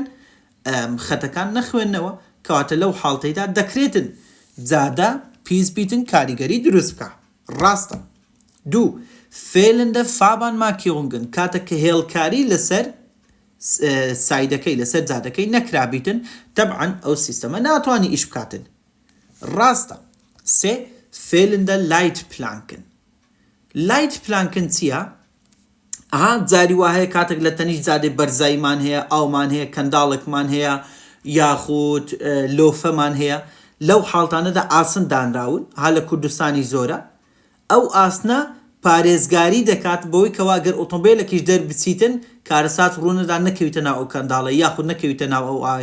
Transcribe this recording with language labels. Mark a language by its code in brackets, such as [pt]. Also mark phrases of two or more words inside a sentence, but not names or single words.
[ckb] خەتەکان نەخوێننەوە، کەواتە لەو حاڵتەیدا دەکرێتن جادە پیس بیتن کاریگەری دروست بکە. ڕاستە. دوو [de] fehlende Fahrbahnmarkierungen [ckb] کاتە کە هێڵکاری لەسەر سایدەکەی لەسەر جادەکەی نەکرابیتن، تەبعەن ئەو سیستەمە ناتوانانی ئیش بکاتن. ڕاستە. سێ [de] fehlende Leitplanken. [ckb] Leitplanken چییە؟ جاری وا هەیە کاتێک لە تەنیش جادەی بەرزاییمان هەیە، ئاومان هەیە، کەنداڵێکمان هەیە، یاخود لۆفەمان هەیە، لەو حاڵتانەدا ئاسن دانراون، ها لە کوردستانی زۆرە. ئەو ئاسنە پارێزگاری دەکات بەوەی کەوا گەر ئۆتۆمبیلێکیش دەربچیتن کارەسات ڕوونەدا نەکەویتە ناو ئەو کەنداڵە یاخود نەکەویتە ناو ئەو ئاوی.